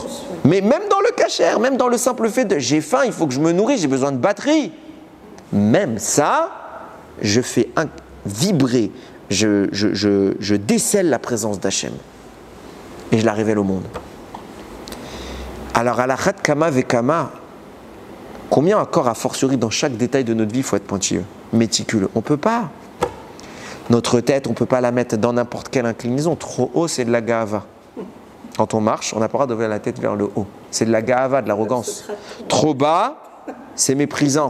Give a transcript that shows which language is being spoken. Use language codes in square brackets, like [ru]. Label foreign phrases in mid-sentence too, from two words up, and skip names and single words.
[fr] Mais même dans le cachère, même dans le simple fait de j'ai faim, il faut que je me nourrisse, j'ai besoin de batterie. Même ça, je fais vibrer, je décèle la présence d'Hachem. Et je la révèle au monde. Alors, [he] alachat kama vekama, [fr] combien encore a fortiori dans chaque détail de notre vie il faut être pointilleux, méticuleux? On ne peut pas. Notre tête, on ne peut pas la mettre dans n'importe quelle inclinaison. Trop haut, c'est de la gahava. Quand on marche, on n'a pas le droit d'ouvrir la tête vers le haut. C'est de la gahava, de l'arrogance. Trop bas, c'est méprisant.